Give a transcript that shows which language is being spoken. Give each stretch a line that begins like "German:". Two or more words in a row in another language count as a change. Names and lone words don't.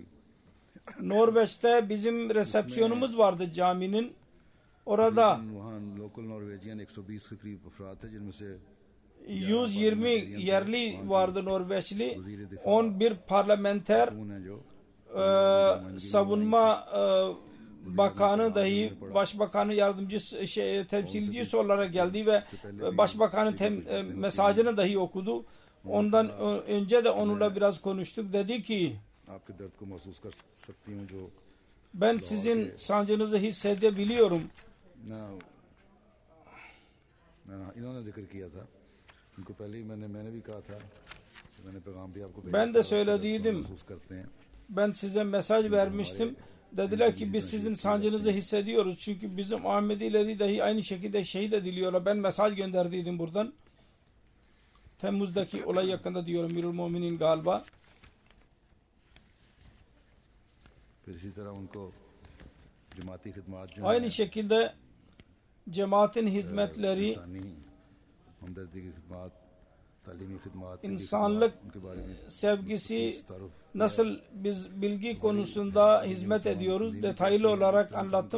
Turkish: Norveç'te bizim resepsiyonumuz vardı caminin. Orada
Urdu: وہاں لوکل نارویجین 120 کے قریب افراد تھے جن میں سے
Turkish: 120 yerli vardı Norveçli. 11 parlamenter,
Urdu: ہیں جو
Turkish: savunma bakanı dahi başbakanın yardımcısı temsilcisi olarak geldi ve başbakanın mesajını dahi okudu. Ondan önce de onunla biraz konuştuk. Dedi ki
Urdu: آپ کے درد کو محسوس کر سکتی ہوں جو
Turkish: ben sizin sancınızı hissedebiliyorum.
Urdu: انہوں نے ذکر کیا تھا ان کو پہلے ہی میں نے بھی کہا تھا میں نے پیغام بھی آپ کو
Turkish: Ben de söylediydim.
Urdu: محسوس کرتے ہیں
Turkish: Ben size mesaj vermiştim. Dediler ki biz sizin sancınızı hissediyoruz. Çünkü bizim Ahmedileri dahi aynı şekilde şehit ediliyorlar. Ben mesaj gönderdiydim buradan. Temmuz'daki olay yakında diyorum Emirül Müminin galiba. Aynı şekilde cemaatin hizmetleri, insanlık sevgisi, nasıl biz bilgi konusunda hizmet ediyoruz detaylı olarak anlattım.